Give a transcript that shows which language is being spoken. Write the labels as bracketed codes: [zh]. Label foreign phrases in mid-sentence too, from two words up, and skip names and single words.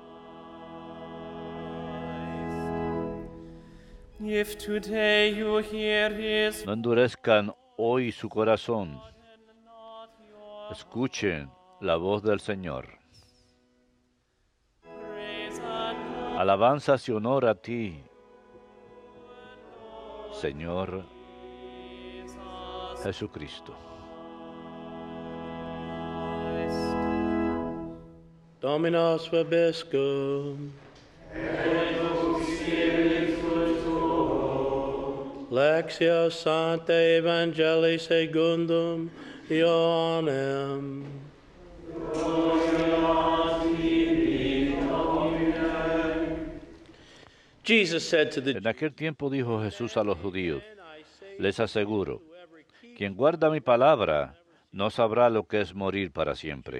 [es] No endurezcan hoy su corazón. Escuchen la voz del Señor. Alabanzas y honor a ti, Señor Jesucristo. [la] Dominus vobiscum. Lectio Sancta Evangelii secundum Ioannem. [es] En aquel tiempo dijo Jesús a los judíos: les aseguro, quien guarda mi palabra no sabrá lo que es morir para siempre.